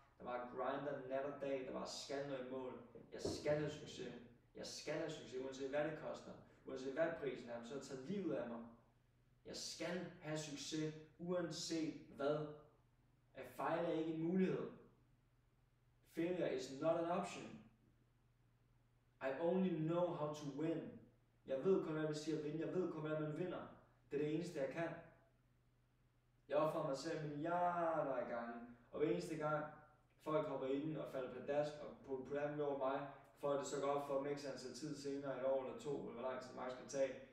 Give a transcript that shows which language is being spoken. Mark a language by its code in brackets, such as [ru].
[da] Der var grinder nat og dag, der var skal nå i mål. Jeg skal have succes. Uanset hvad det koster. Uanset hvad prisen er, så har taget livet af mig. Jeg skal have succes, uanset hvad. At fejle er ikke en mulighed. [en] Failure is not an option. I only know how to win. [da] Jeg ved kun, hvad det vil sige at vinde. Jeg ved kun, hvad man vinder. Det er det eneste, jeg kan. Jeg offrer mig selv milliarder af gange. Og hver eneste gang, folk hopper i den og falder pladask og på den over mig, for at det så går op for mig, så tid senere, et år eller to, eller hvor lang tid Max skal tage.